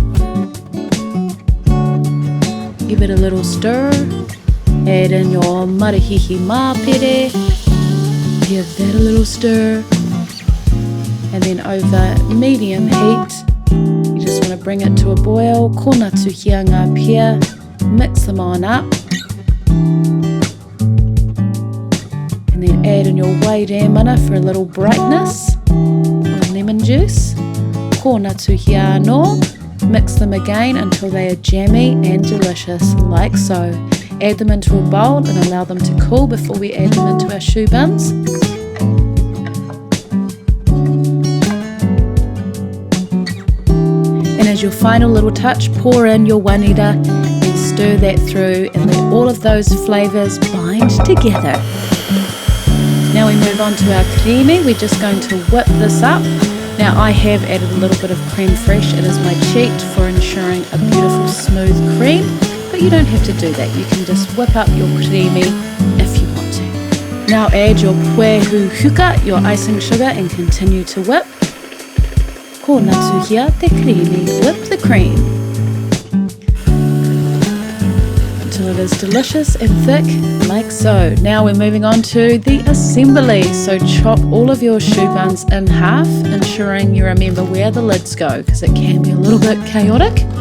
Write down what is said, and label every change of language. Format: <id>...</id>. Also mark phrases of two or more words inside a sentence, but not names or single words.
<en>Give it a little stir. Add in your</en> <mi>marihihi māpere.</mi> <en>Give that a little stir. And then over medium heat, you just want to bring it to a boil.</en> <mi>Kona tuhia ngā pear.</mi> <en>Mix them on up. And then add in your</en> <mi>wairere mana</mi> <en>for a little brightness. Lemon juice.</en> <mi>Kona tuhia anō.</mi> <en>Mix them again until they are jammy and delicious, like so. Add them into a bowl and allow them to cool before we add them into our shoe buns. And as your final little touch, pour in your wanira and stir that through and let all of those flavours bind together. Now we move on to our creamy. We're just going to whip this up. Now I have added a little bit of creme fraiche. It is my cheat for ensuring a beautiful smooth cream, but you don't have to do that. You can just whip up your creamy if you want to. Now add your</en> <mi>puehu huka,</mi> <en>your icing sugar, and continue to whip.</en> <mi>Ko nā tuhia te creamy,</mi> <en>whip the cream. Until it is delicious and thick, like so. Now we're moving on to the assembly. So chop all of your shoe buns in half, ensuring you remember where the lids go, because it can be a little bit chaotic.</en>